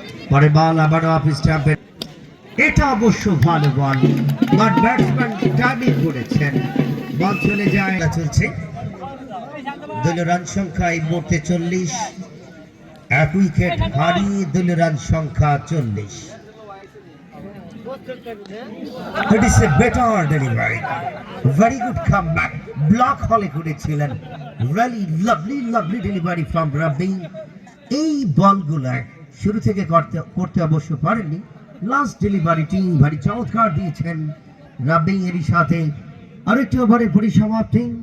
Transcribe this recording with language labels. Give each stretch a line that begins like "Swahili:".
Bangla: পরে বল আবারও অফ স্টাম্পে, এটা অবশ্য ভালো বল, বাট ব্যাটসম্যান টাইমিং করেছেন, বল চলে যায়। চলছে দলীয় রান সংখ্যা এই মুহূর্তে 40, এক উইকেট হারিয়ে দলীয় রান সংখ্যা 40।
English: It is a better delivery, very good comeback,
Bangla: block হলে করেছিলেন।
English: Really lovely delivery from Rabbi।
Bangla: এই বলগুলো শুরু থেকে করতে অবশ্য পারেননি, লাস্ট ডেলিভারিটি ভারী চমৎকার দিয়েছেন রাব্বি, এরই সাথে আরেকটি ওভারের পরিসমাপ্তি।